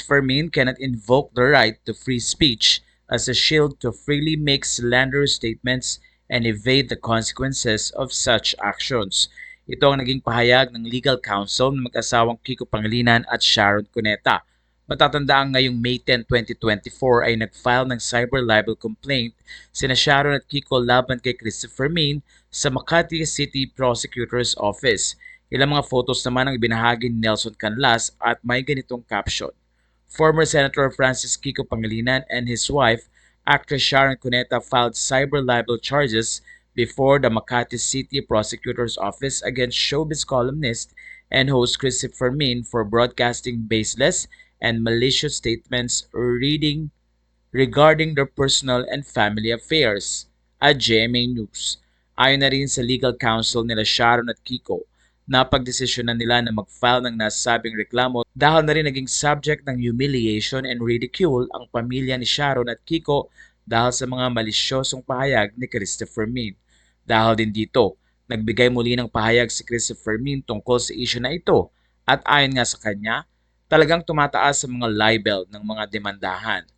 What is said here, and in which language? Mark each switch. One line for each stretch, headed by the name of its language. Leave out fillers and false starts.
English: Fermin cannot invoke the right to free speech as a shield to freely make slanderous statements and evade the consequences of such actions.
Filipino: Ito ang naging pahayag ng legal counsel ng mag-asawang Kiko Pangilinan at Sharon Cuneta. Matatandaan ngayong May 10, 2024 ay nag-file ng cyber libel complaint sina Sharon at Kiko laban kay Christopher Min sa Makati City Prosecutor's Office. Ilang mga photos naman ang ibinahagi ni Nelson Canlas at may ganitong caption.
English: Former Senator Francis Kiko Pangilinan and his wife, actress Sharon Cuneta, filed cyber libel charges before the Makati City Prosecutor's Office against showbiz columnist and host Christopher Min for broadcasting baseless and malicious statements regarding their personal and family affairs at GMA News.
Filipino: Ayon na rin sa legal counsel nila Sharon at Kiko, napagdesisyonan nila na mag-file ng nasabing reklamo dahil na rin naging subject ng
English: humiliation and ridicule
Filipino: ang pamilya ni Sharon at Kiko dahil sa mga malisyosong pahayag ni Christopher Min. Dahil din dito, nagbigay muli ng pahayag si Christopher Min tungkol sa issue na ito at ayon nga sa kanya, talagang tumataas sa mga libel ng mga demandahan.